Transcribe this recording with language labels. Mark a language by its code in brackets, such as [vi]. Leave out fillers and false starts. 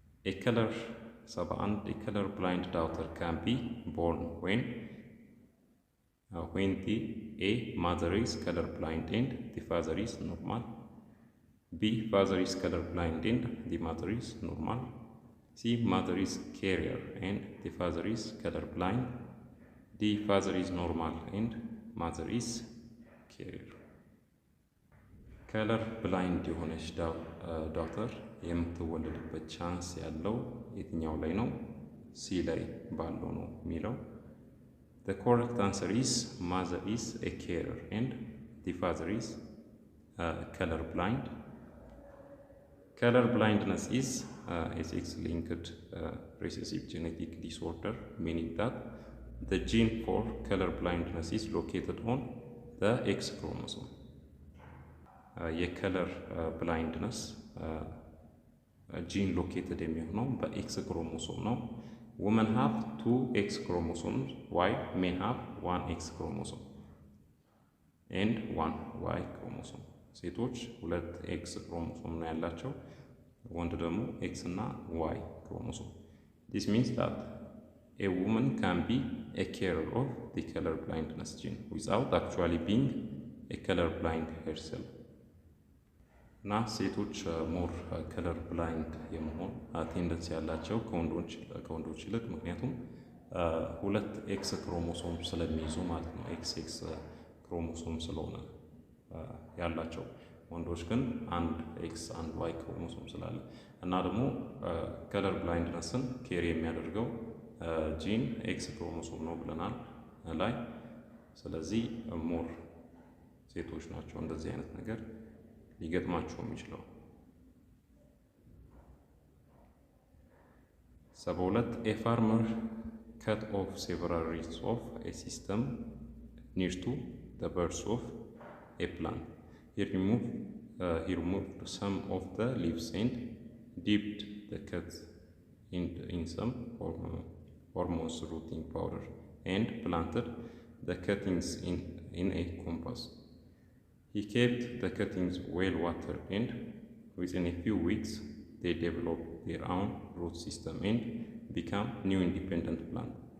[en] A color 71 A color blind daughter can be born when the A mother is color blind and the father is normal. B father is color blind and the mother is normal. C mother is carrier and the father is color blind. D father is normal and mother is carrier. [am] color blind የሆነች ዳውተር የምትወለድበት ቻንስ ያለው የትኛው ላይ ነው? ሲ ላይ ባለው ነው የሚለው። [en] The correct answer is mother is a carrier and the father is color blind. Color blindness is a sex-linked recessive genetic disorder, meaning that the gene for color blindness is located on the X chromosome. [am] የከለር ብላይንድነስ gene located የሚሆነው በኤክስ ክሮሞሶም ነው። [en] women have 2 X chromosomes while men have 1 X chromosome and 1 Y chromosome. [am] ሴቶች 2 ኤክስ ክሮሞሶም ነው ያላቸው፣ ወንድ ደግሞ ኤክስ እና ዋይ ክሮሞሶም። [en] this means that a woman can be a carrier of the color blindness gene without actually being a color blind herself. [am] እና ሴቶች ሞር ከለር ብላይንድ የመሆን ቴንደንሲ ያላቸው ከወንዶች ይልቅ፣ ምክንያቱም 2 ኤክስ ክሮሞሶም ስለሚይዙ ማለት ነው። ኤክስ ክሮሞሶም ስለሆነ ያላቸው፣ ወንዶች ግን 1 ኤክስ 1 ዋይ ክሮሞሶም ስላለ እና ደግሞ ከለር ብላይንድነስን ኬሪ የሚያደርገው ጂን ኤክስ ክሮሞሶም ነው ብለናል ላይ። ስለዚህ ሞር ሴቶች ናቸው እንደዚህ አይነት ነገር ሊገጥማቸው የሚችለው። [en] 72 a farmer cut off several roots of a system near to the birth of a plant. He removed some of the leaves and dipped the cut in some hormones rooting powder and planted the cuttings in a compass. He kept the cuttings well watered and within a few weeks they developed their own root system and become new independent plant.